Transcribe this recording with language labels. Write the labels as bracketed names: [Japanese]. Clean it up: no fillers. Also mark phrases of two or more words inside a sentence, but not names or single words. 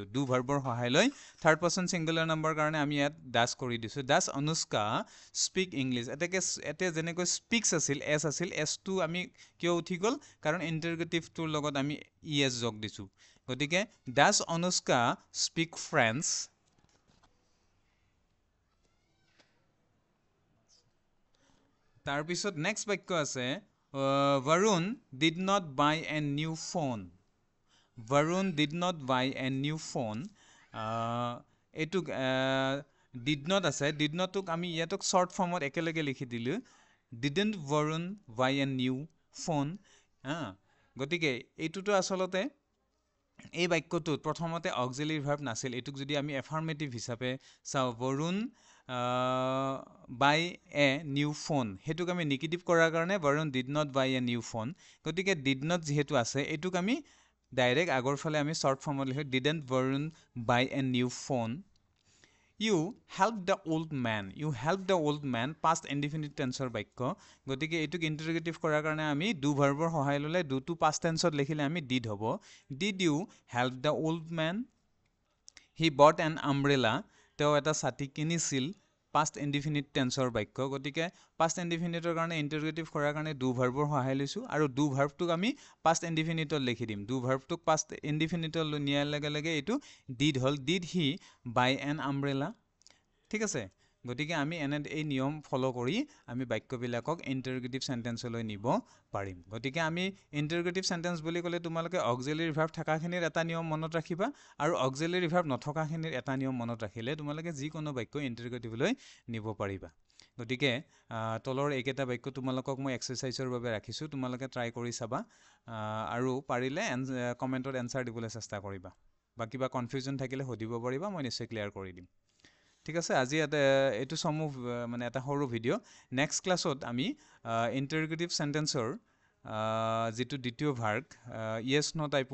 [English] do verbৰ [Assamese] সহায় লৈ [English] third person singular number [Assamese] কাৰণে আমি ইয়াত ডাজ কৰি দিছো [English] does Anushka speak English [Assamese] এতে যেনেকৈ স্পিক্স আছিল এছ আছিল এছটো আমি কিয় উঠি গ'ল কাৰণ ইণ্টাৰগেটিভটোৰ লগত আমি ইএছ যোগ দিছো গতিকে [English] does Anushka speak French [Assamese] তাৰপিছত নেক্সট বাক্য আছে [English] Varun did not buy a new phone. Varun did not buy a new phone. [Assamese] এইটো [English] did not [Assamese] আছে [English] did not [Assamese] টোক আমি ইয়াতক [English] short formত [Assamese] একেলগে লিখি দিলো [English] didn't Varun buy a new phone [Assamese] গতিকে এইটোতো আসলতে এই বাক্যটোত প্ৰথমতে [English] auxiliary verb [Assamese] নাছিল এটোক যদি আমি এফাৰ্মেটিভ হিচাপে চাও [English] Varun buy a new phone [Assamese] হেতুক আমি নেগেটিভ কৰাৰ কাৰণে [English] Varun did not buy a new phone [Assamese] গতিকে [English] did not [Assamese] যেহেতু আছে এটোক আমি ডাইৰেক্ট আগৰ ফালে আমি [English] short formত [Assamese] লিখো didn't [English] Varun buy a new phone you helped the old man past indefinite tenseৰ [Assamese] বাক্য গতিকে এটোক ইন্টাৰগেটিভ কৰাৰ কাৰণে আমি [English] do verbৰ [Assamese] সহায় ললে [English] do to past tenseত [Assamese] লিখিলে আমি [English] did হ'ব did you help the old man he bought an umbrella [Assamese] তেওঁ এটা ছাতি কিনিছিল [English] past indefinite tenseৰ বাক্য [Assamese] গতিকে [English] past indefiniteৰ [Assamese] কাৰণে ইন্টাৰগেটিভ কৰাৰ কাৰণে [English] do verbৰ [Assamese] সহায় লৈছো আৰু [English] do verbটোক [Assamese] আমি [English] past indefiniteত [Assamese] লিখি দিম [English] do verbটোক past indefiniteত [Assamese] নিয়াৰ লগে লগে এটো did হল [English] did he buy an umbrella [Assamese] ঠিক আছে গতিকে আমি এই নিয়ম ফলো কৰি আমি বাক্যবিলাকক [English] interrogative sentenceলৈ [Assamese] নিব পাৰিম গতিকে আমি [English] interrogative sentence [Assamese] বুলি ক'লে তোমালোকে [English] auxiliary verb [Assamese] থাকাখিনিৰ এটা নিয়ম মনত ৰাখিবা আৰু [English] auxiliary verb [Assamese] নথকাখিনিৰ এটা নিয়ম মনত ৰাখিলে তোমালোকে যিকোনো বাক্য ইন্টাৰগেটিভলৈ নিব পাৰিবা গতিকে তলৰ এইকেইটা বাক্য তোমালোকক মই এক্সাৰসাইজৰ বাবে ৰাখিছো তোমালোকে ট্ৰাই কৰি চাবা আৰু পাৰিলে কমেন্টত এনসাৰ দিবলৈ চেষ্টা কৰিবা বা কিবা কনফিউজন থাকিলে হদিব পাৰিবা মই নিশ্চয় ক্লিয়াৰ কৰি দিম ঠিক আছে আজি এটো সমূহ মানে এটা সৰু ভিডিও [English] next classত [Assamese] আমি [English] interrogative sentenceৰ [Assamese] যেটো দ্বিতীয় ভাগ [English] yes no